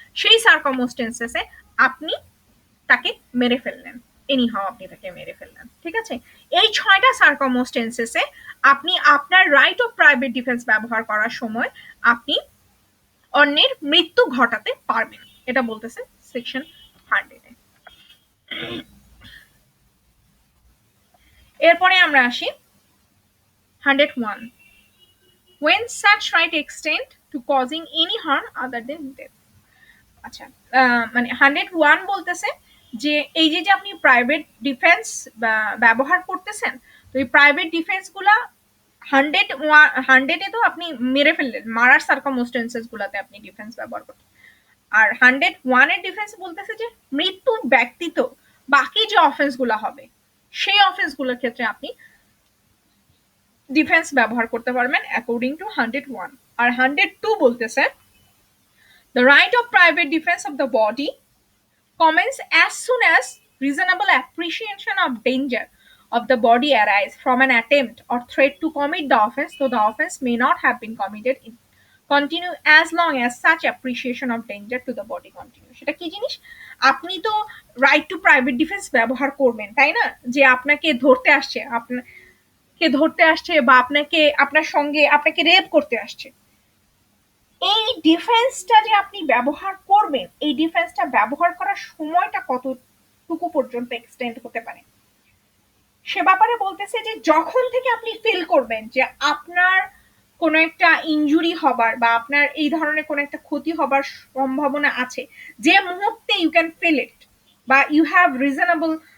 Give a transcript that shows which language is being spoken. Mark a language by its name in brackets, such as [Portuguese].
[Bangla] সেই সার্কামস্টেন্সেসে আপনি তাকে মেরে ফেললেন, এনি হাও আপনি তাকে মেরে ফেললেন, ঠিক আছে। এই 6টা সার্কামস্টেন্সেসে আপনি আপনার রাইট অফ প্রাইভেট ডিফেন্স ব্যবহার করার সময় আপনি অন্যের মৃত্যু ঘটাতে পারবেন, এটা বলতেছে সেকশন 100-এ। এরপরে আমরা আসি 101, [English] when such right extend to causing any harm other than death। [Bangla] আচ্ছা, মানে 101 বলতেছে যে এই যে যে আপনি প্রাইভেট ডিফেন্স ব্যবহার করতেছেন, তো এই প্রাইভেট ডিফেন্স গুলা 100-এ তো আপনি মেরে ফেললেন, মারার সার্কামস্টেন্সেস গুলাতে আপনি ডিফেন্স ব্যবহার করতেন। আর 101-এর ডিফেন্স বলতেছে যে মৃত্যু ব্যক্তিত বাকি যে অফেন্স গুলা হবে সেই অফেন্স গুলোর ক্ষেত্রে আপনি ডিফেন্স ব্যবহার করতে পারবেন অ্যাকর্ডিং টু 101। আর 102 বলতেছে [English] the right of private defense of the body commence as soon as reasonable appreciation of danger of the body arise from an attempt or threat to commit the offense, though the offense may not have been committed in continue as long as such appreciation of danger to the body continue। [Bangla] সেটা কি জিনিস? আপনি তো right two private defence ব্যবহার করবেন, তাই না? যে আপনাকে ধরতে আসছে, আপনাকে ধরতে আসছে বা আপনাকে আপনার সঙ্গে আপনাকে রেপ করতে আসছে, এই ডিফেন্সটা যে আপনি ব্যবহার করবেন, এই ডিফেন্সটা ব্যবহার করার সময়টা কতটুকু পর্যন্ত এক্সটেন্ড হতে পারে সে ব্যাপারে বলতেছে যে যখন থেকে আপনি ফিল করবেন যে আপনার কোনো একটা ইনজুরি হবার বা আপনার এই ধরনের কোনো একটা ক্ষতি হবার সম্ভাবনা আছে, যে মুহূর্তে [English] you can feel it [Bangla] বা [English] you have reasonable